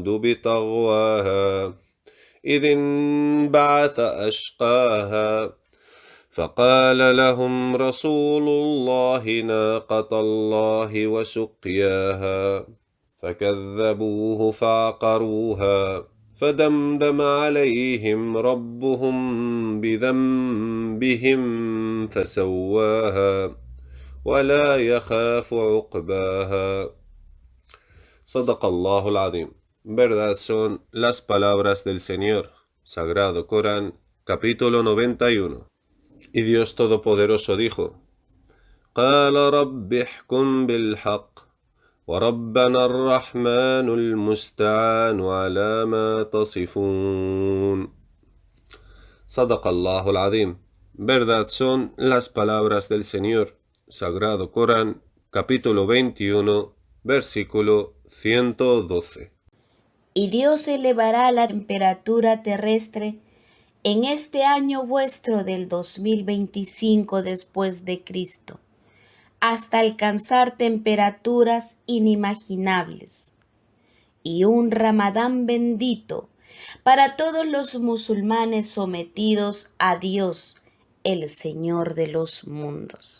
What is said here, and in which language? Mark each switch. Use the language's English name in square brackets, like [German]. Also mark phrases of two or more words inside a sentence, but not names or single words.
[Arabic] بطغواها إذ انبعث أشقاها فقال لهم رسول الله ناقة الله وسقياها فكذبوه فعقروها فدمدم عليهم ربهم بذنبهم فسواها ولا يخاف عقباها. صدق الله العظيم. [Spanish] Verdad son las palabras del Señor. Sagrado Corán, capítulo 91. Y Dios Todopoderoso dijo: [Arabic] قال رب احكم بالحق وربنا الرحمن المستعان على ما تصفون. صدق الله العظيم. [Spanish] Verdad son las palabras del Señor. Sagrado Corán, capítulo 21, versículo 112. Y Dios elevará la temperatura terrestre en este año vuestro del 2025 después de Cristo, hasta alcanzar temperaturas inimaginables, y un Ramadán bendito para todos los musulmanes sometidos a Dios, el Señor de los mundos.